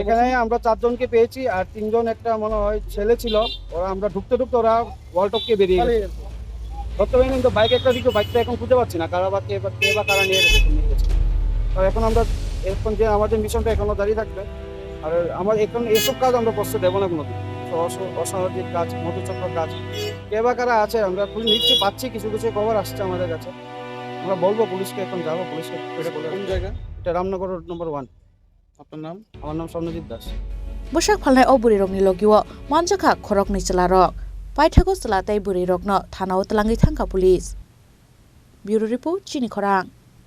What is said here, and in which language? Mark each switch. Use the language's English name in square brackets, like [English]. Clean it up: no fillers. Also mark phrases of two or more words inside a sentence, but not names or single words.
[Bangla] এখানে আমরা 4 জনকে পেয়েছি আর 3 জন একটা মনে হয় ছেলে ছিল ওরা আমরা ঢুকতে ওরা ওয়াল টপকে বেরিয়ে গেছে ধরতে পারিনি কিন্তু বাইক একটা দিকে বাইকটা এখন খুঁজে পাচ্ছি না কারা বা কে বা কারা নিয়ে গেছে তো এখন আমরা এখন যে আমাদের মিশনটা এখনো দাঁড়িয়ে থাকবে আর আমার এখন এসব কাজ আমরা প্রস্তুত দেবো না কোনো অসামাজিক কাজ মধুচক্র কাজ কে বা কারা আছে আমরা নিচ্ছি পাচ্ছি কিছু খবর আসছে আমাদের কাছে আমরা বলবো পুলিশকে এখন যাবো পুলিশকে কোন জায়গা এটা রামনগর নম্বর 1 আপনার নাম আমার নাম স্বর্ণজিৎ দাস [Kok Borok] Bwsak Phalnai o Bwrwirokni logiwo Manjakha Khorokni chalarok Paithago chalatai Bwrwirokno thanao tlangi thangka [English] police Bureau Report [Kok Borok] Chini Khorang